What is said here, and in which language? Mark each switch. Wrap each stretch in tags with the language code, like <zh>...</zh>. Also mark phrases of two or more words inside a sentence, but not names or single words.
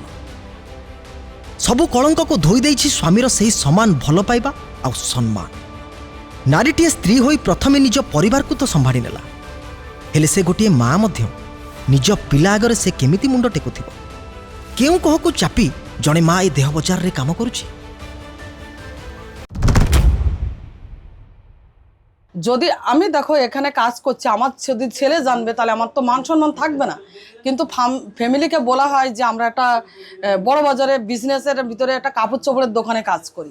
<or>ସବୁ କଳଙ୍କକୁ ଧୋଇ ଦେଇଛି ସ୍ୱାମୀର ସେହି ସମାନ ଭଲ ପାଇବା ଆଉ ସମ୍ମାନ। ନାରୀଟିଏ ସ୍ତ୍ରୀ ହୋଇ ପ୍ରଥମେ ନିଜ ପରିବାରକୁ ତ ସମ୍ଭାଳି ନେଲା, ହେଲେ ସେ ଗୋଟିଏ ମା ମଧ୍ୟ। ନିଜ ପିଲା ଆଗରେ ସେ କେମିତି ମୁଣ୍ଡ ଟେକୁଥିବ? କେଉଁ କହକୁ ଚାପି ଜଣେ ମା ଏ ଦେହ ବଜାରରେ କାମ କରୁଛି?</or> <bn>যদি আমি দেখো এখানে কাজ করছি, আমার যদি ছেলে জানবে তাহলে আমার তো মান সম্মান থাকবে না। কিন্তু ফ্যামিলিকে বলা হয় যে আমরা একটা বড় বাজারে বিজনেসের ভিতরে একটা কাপড় চোপড়ের দোকানে কাজ করি।</bn>